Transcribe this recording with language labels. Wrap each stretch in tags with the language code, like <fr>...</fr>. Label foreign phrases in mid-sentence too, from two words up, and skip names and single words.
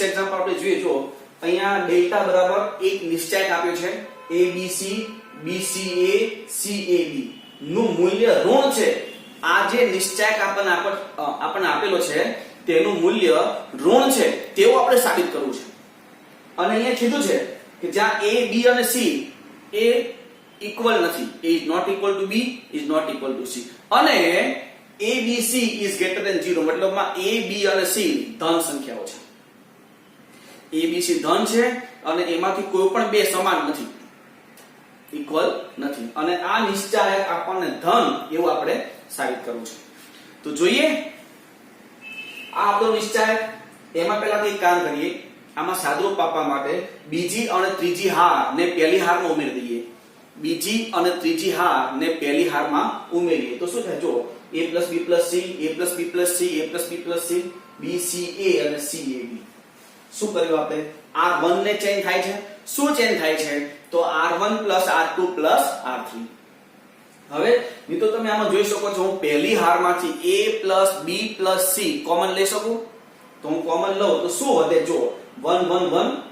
<gu>એક્ઝામ્પલ આપણે જોઈએ જો અહીંયા ડેલ્ટા બરાબર એક નિશ્ચાયક આપ્યો છે ABC BCA CAB નું મૂલ્ય ઋણ છે આ જે નિશ્ચાયક આપણને આપેલો છે તેનું મૂલ્ય ઋણ છે તેવું આપણે સાબિત કરવું છે અને અહીંયા કીધું છે કે જ્યાં A B અને C એ ઇક્વલ નથી</gu> <en>A is not equal to B is not equal to C</en> <gu>અને</gu> <en>ABC is greater than 0</en> <gu>મતલબમાં A B અને C ધન સંખ્યાઓ છે A B C ધન છે અને એમાંથી કોઈ પણ બે સમાન નથી ઇક્વલ નથી અને આ નિશ્ચાયક આપણને ધન એવું આપણે સાબિત કરવું છે તો જોઈએ આ આપણો નિશ્ચાયક એમાં પહેલાથી એક કામ કરીએ આમાં સાદુરૂપ આપવા માટે બીજી અને ત્રીજી હાર ને પહેલી હારમાં ઉમેરી દઈએ બીજી અને ત્રીજી હાર ને પહેલી હારમાં ઉમેરીએ તો શું થાય જો a + b + c a + b + c a + b + c b c a અને c a b શું કર્યું આપણે r1 ને ચેન્જ થાય છે શું ચેન્જ થાય છે તો r1 + r2 + r3 હવે મિત્રો તમે આમાં જોઈ શકો છો હું પહેલી હારમાંથી a + b + c કોમન લઈ શકું તો હું કોમન લઉં તો શું વધે જો 1 1 1</gu>